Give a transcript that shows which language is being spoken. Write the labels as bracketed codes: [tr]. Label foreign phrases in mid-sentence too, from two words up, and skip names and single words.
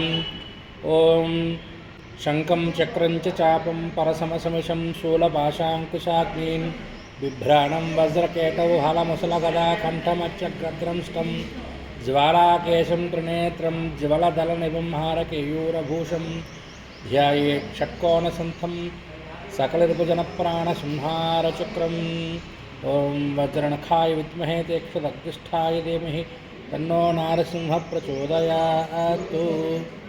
[sa] ఓం శంఖం చక్రం చ చాపం పరసమసమిషం శూలపాశాంకుశాగ్నీన్ బిభ్రాణం వజ్రకేతౌ హలముసలగదా కంఠమచ్చగ్రద్రంష్టం జ్వాలాకేశం త్రినేత్రం జ్వలదలనిభం హారకేయూరభూషం ధ్యాయేత్ షట్కోణసంస్థం सकलरिपुजनप्राणसंहारचक्रं. ओं वज्रनखाय विद्महे तीक्ष्णदग्धिष्ठाय धीमहि तन्नो नारसिंहः प्रचोदयात्.